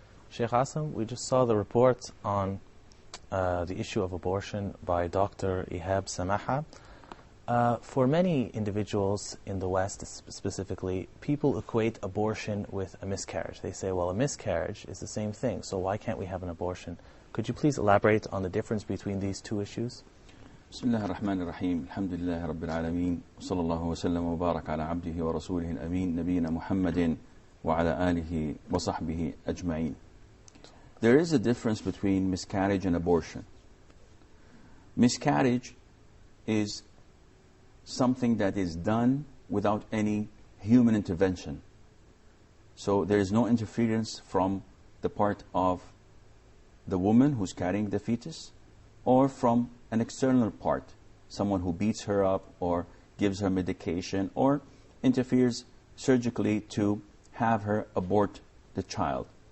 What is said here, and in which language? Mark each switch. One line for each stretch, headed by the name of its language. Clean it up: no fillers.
English: Sheikh Asim, we just saw the report on the issue of abortion by Dr. Ihab Samaha. For many individuals in the West specifically, people equate abortion with a miscarriage. They say, well, a miscarriage is the same thing, so why can't we have an abortion? Could you please elaborate on the difference between these two issues?
Arabic: بسم الله الرحمن الرحيم الحمد لله رب العالمين وصلى الله وسلم وبارك على عبده ورسوله الأمين نبينا محمد وعلى آله وصحبه أجمعين.
English: There is a difference between miscarriage and abortion. Miscarriage is something that is done without any human intervention. So there is no interference from the part of the woman who's carrying the fetus or from an external part, someone who beats her up or gives her medication or interferes surgically to have her abort the child.